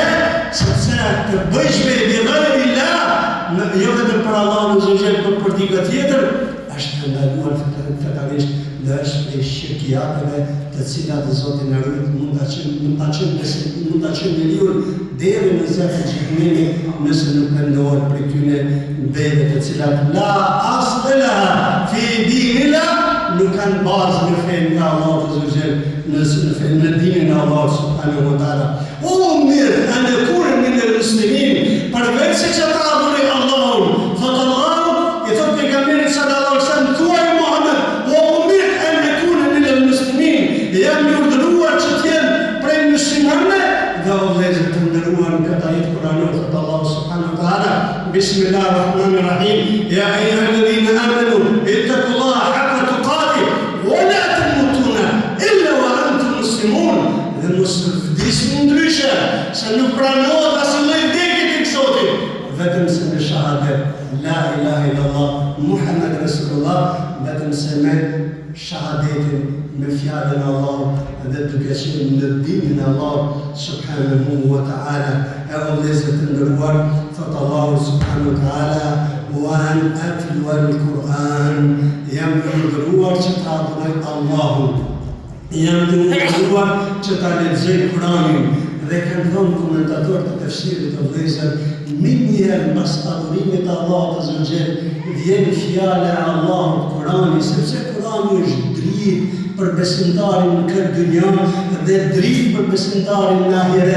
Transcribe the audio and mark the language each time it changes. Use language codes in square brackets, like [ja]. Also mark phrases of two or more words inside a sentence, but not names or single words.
[sq] Sepse të bëjsh me bighayrillah, jo vetëm për Allahun [ar] عز وجل, [sq] por për dikë tjetër, është ndaluar fatalisht dhe është prej shirkiateve të cilat Zoti na ruaj, mund ta çojë njeriu deri në zjarrin e xhenemit nëse nuk pendohet prej tyre vende të cilat [ar] لا أصل في دين الله, [sq] nuk kanë bazë në fenë nga Allahu [ar] عز وجل, [sq] në dinin e Allahut [ar] سبحانه وتعالى. أمر أن يكون من المسلمين, [sq] përveç se që ta adhuroj Allahun, thot Allahu, i thot pejgamberit [ar] صلى الله عليه وسلم, [sq] thuaj Muhammed, [ar] وأمر أن يكون من المسلمين, [sq] jam i urdhëruar që të jem prej muslimanëve. Dhe o vëllezër të nderuar, në këtë ajet kuranor thot Allahu [ar] سبحانه وتعالى, بسم الله الرحمن الرحيم يا أيها الذين آمنوا اتقوا الله حق تقاته ولا تموتن إلا وأنتم مسلمون. [sq] Dhe mos vdisni ndryshe, se nuk pranohet asnjë lloj vdekje tek Zoti, vetëm se me shahadet [ar] لا إله إلا الله محمد رسول الله, [sq] vetëm se me shahadetin, me fjalën e Allahut dhe duke qenë në dinin e Allahut [ar] سبحانه وتعالى. [sq] E o vëllezër të nderuar, thot Allahu [ar] سبحانه وتعالى, وأن أتلو القرآن, [sq] jam i urdhëruar që ta adhuroj Allahun, jam i urdhëruar që ta lexoj Kur'anin. Dhe kanë thënë komentatorët e tefsirit të vëllezër, minjëherë pas adhurimit të Allahut [ar] عز وجل [sq] vjen fjala e Allahut Kur'ani, sepse Kur'ani është dritë për besimtarin në këtë dynja dhe dritë për besimtarin në ahiret.